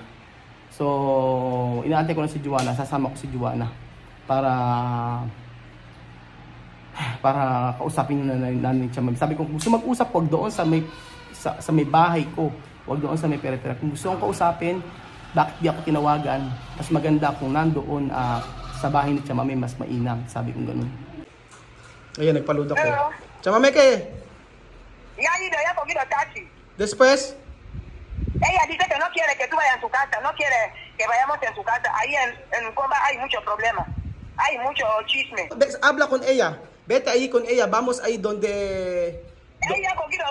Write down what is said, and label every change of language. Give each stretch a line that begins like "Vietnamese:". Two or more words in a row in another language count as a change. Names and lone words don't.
Filipino: So, inaantay ko na si Joanna. Sasama ko si Joanna para kausapin na nanay ni Chamame. Sabi ko, kung gusto mag-usap, huwag doon sa may bahay ko. Huwag doon sa may peripera. Kung gusto kong kausapin, bakit di ako tinawagan? Mas maganda kung nandoon sa bahay ni Chamame, mas mainam. Sabi ko ganun. Ayan, nagpaluda ko. Hello. Chamame,
Spanish: ¿qué? Ya ha ido, ya ha cogido taxi. Después, Ella dice que no quiere que tú vayas a su casa, no quiere que vayamos en su casa. Ahí en Comba hay mucho problema, hay mucho chisme. habla con ella. Vete ahí con ella. Vamos ahí donde... Ella ha cogido.